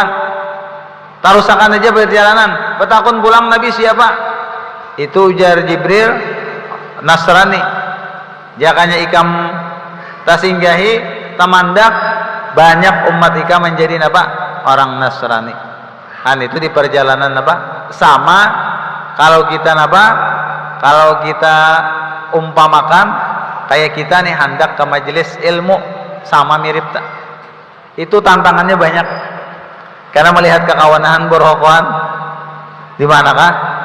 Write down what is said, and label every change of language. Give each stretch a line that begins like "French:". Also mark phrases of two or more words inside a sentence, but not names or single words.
Banjar: Tarusakan aja perjalanan. Betakun pulang Nabi siapa? Itu ujar Jibril, Nasrani. Jakanya ikam tasinggahi tamandak, banyak umat ikam menjadi apa? Orang Nasrani. Kan itu di perjalanan apa? Sama kalau kita apa? Kalau kita umpamakan kayak kita nih hendak ke majelis ilmu, sama mirip tak? Itu tantangannya banyak. Karena melihat kekawanan berhokoan di manakah?